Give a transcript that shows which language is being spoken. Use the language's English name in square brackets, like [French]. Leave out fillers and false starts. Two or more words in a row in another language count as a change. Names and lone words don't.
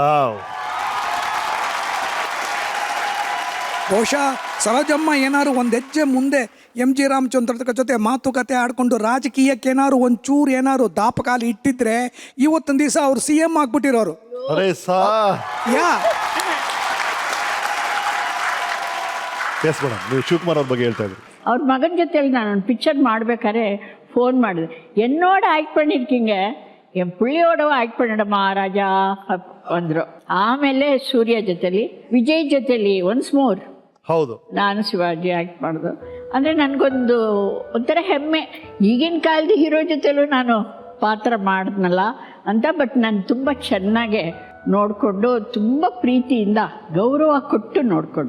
[Kannada] ಬಹುಶಃ ಸರೋಜಮ್ಮ ಏನಾದ್ರು ಒಂದು ಹೆಜ್ಜೆ ಮುಂದೆ MG ರಾಮಚಂದ್ರ ಜೊತೆ ಮಾತುಕತೆ ಆಡ್ಕೊಂಡು ರಾಜಕೀಯಕ್ಕೆ ಏನಾದ್ರು ಒಂಚೂರು ಏನಾದ್ರು ದಾಪಕಾಲಿ ಇಟ್ಟಿದ್ರೆ ಇವತ್ತೊಂದು ದಿವಸ ಅವ್ರು CM ಆಗ್ಬಿಟ್ಟಿರೋರು. ಯಾ [English] yes madam, [Kannada] ನೀವು ಶಿವಕುಮಾರ್ ಅವ್ರ ಬಗ್ಗೆ ಹೇಳ್ತಾ ಇದ್ರಿ. ಅವ್ರ ಮಗನ ಜೊತೆಲಿ ನಾನು ಒಂದು ಪಿಕ್ಚರ್ ಮಾಡ್ಬೇಕಾದ್ರೆ ಫೋನ್ ಮಾಡಿದೆ. [Tamil] என்னோட ஆக்ட் பண்ணியிருக்கீங்க, என் புள்ளியோட ஆக்ட் பண்ணிட மகாராஜா ಅಂದರು. [Kannada] ಆಮೇಲೆ ಸೂರ್ಯ ಜೊತೆಲಿ, ವಿಜಯ್ ಜೊತೆಲಿ [English] once more [Kannada] ಹೌದು ನಾನು ಶಿವಾಜಿ ಆ್ಯಕ್ಟ್ ಮಾಡೋದು ಅಂದರೆ ನನಗೊಂದು ಒಂಥರ ಹೆಮ್ಮೆ. ಈಗಿನ ಕಾಲದ ಹೀರೋ ಜೊತೆಲೂ ನಾನು ಪಾತ್ರ ಮಾಡಿದ್ನಲ್ಲ ಅಂತ. ಬಟ್ ನಾನು ತುಂಬ ಚೆನ್ನಾಗೆ ನೋಡಿಕೊಂಡು, ತುಂಬ ಪ್ರೀತಿಯಿಂದ ಗೌರವ ಕೊಟ್ಟು ನೋಡಿಕೊಂಡ್ರು.